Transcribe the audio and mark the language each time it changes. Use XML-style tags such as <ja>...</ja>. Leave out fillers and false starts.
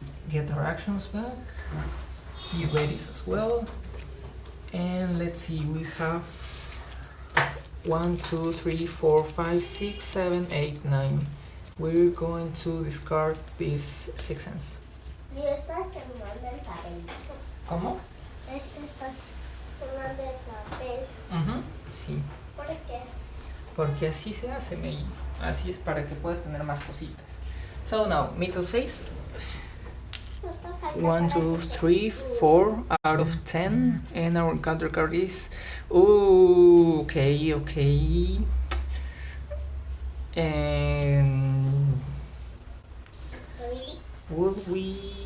<en>Get our actions back. He readies as well. And let's see, we have 1, 2, 3, 4, 5, 6, 7, 8, 9. We're going to discard this 6 cents.</en> <es>Y estás terminando el papelito. ¿Cómo? Estás tomando el papel. Sí. ¿Por qué? Porque así se hace, May. Así es para que pueda tener más cositas.</es> <en>So now, Mythos phase.</en> <es>No está</es> <en>1, 2, 3, 4 out of 10, and our encounter card is okay. And would we?</en>